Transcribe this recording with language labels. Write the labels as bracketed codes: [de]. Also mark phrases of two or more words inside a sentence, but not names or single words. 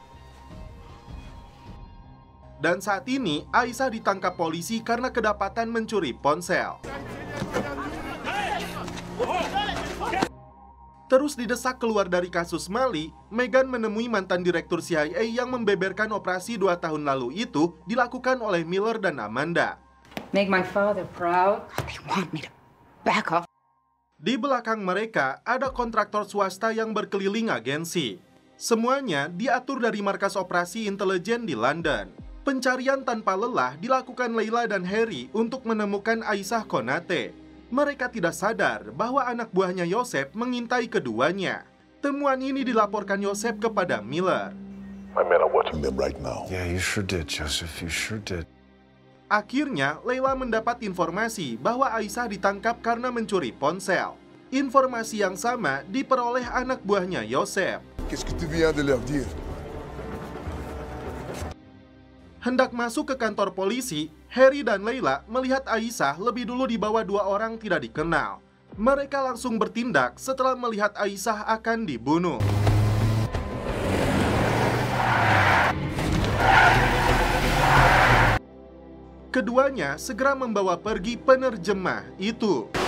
[id] Dan saat ini Aisyah ditangkap polisi karena kedapatan mencuri ponsel. Terus didesak keluar dari kasus Mali, Meghan menemui mantan direktur CIA yang membeberkan operasi 2 tahun lalu itu dilakukan oleh Miller dan Amanda. [en] Make my father proud. They want me to back off. [id] Di belakang mereka ada kontraktor swasta yang berkeliling agensi. Semuanya diatur dari markas operasi intelijen di London. Pencarian tanpa lelah dilakukan Leila dan Harry untuk menemukan Aisyah Konate. Mereka tidak sadar bahwa anak buahnya Joseph mengintai keduanya. Temuan ini dilaporkan Joseph kepada Miller. [en] I met up with him right now. Yeah, you sure did, Joseph. You sure did. [id] Akhirnya, Leila mendapat informasi bahwa Aisyah ditangkap karena mencuri ponsel. Informasi yang sama diperoleh anak buahnya Joseph. [fr] Qu'est-ce que tu viens de leur dire? [id] Hendak masuk ke kantor polisi, Harry dan Leila melihat Aisyah lebih dulu dibawa 2 orang tidak dikenal. Mereka langsung bertindak setelah melihat Aisyah akan dibunuh. Keduanya segera membawa pergi penerjemah itu.